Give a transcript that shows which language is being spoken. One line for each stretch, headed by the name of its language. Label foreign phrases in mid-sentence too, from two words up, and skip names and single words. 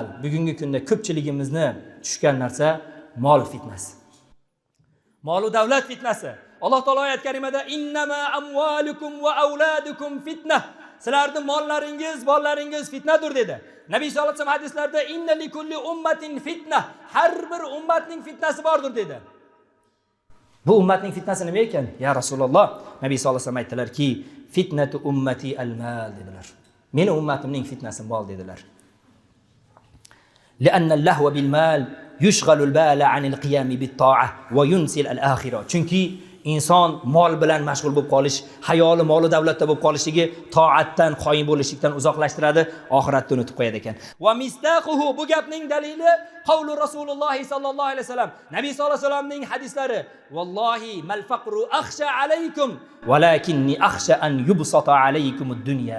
Uzbek: Bugungi kunda ko'pchiligimizni tushgan narsa mol fitnasi. Mol va davlat fitnasi. Alloh taolo oyat karimada
Arabic: إنما أموالكم وأولادكم فتنة.
Uzbek: Sizlarning mollaringiz, bolalaringiz fitnadir dedi. Nabiy
Arabic: صلى الله عليه وسلم
Uzbek: hadislarda
Arabic: إن لكل أمة فتنة.
Uzbek: Har bir ummatning fitnasi bordir dedi. Bu ummatning fitnasi nima ekan?
Arabic: يا رسول الله,
Uzbek: Nabiy
Arabic: صلى الله عليه وسلم
Uzbek: aytdilarki,
Arabic: فتنة أمتي المال
Uzbek: dedilar. Meni ummatimning fitnasi mol dedilar.
Arabic: لأن اللهو بالمال يشغل البال عن القيام بالطاعة وينسي الآخرة.
Uzbek: Chunki inson mol bilan mashg'ul bo'lib qolish, hayoli mol va davlatda bo'lib qolishligi toatdan, qoyim bo'lishlikdan uzoqlashtiradi, oxiratni unutib qo'yadi ekan.
Arabic: ومصداقه,
Uzbek: bu gapning dalili
Arabic: قول رسول الله صلى الله عليه وسلم.
Uzbek: Nabiy sallallohu alayhi vasallamning hadislari.
Arabic: والله ما الفقر أخشى عليكم، ولكني أخشى أن تبسط عليكم الدنيا.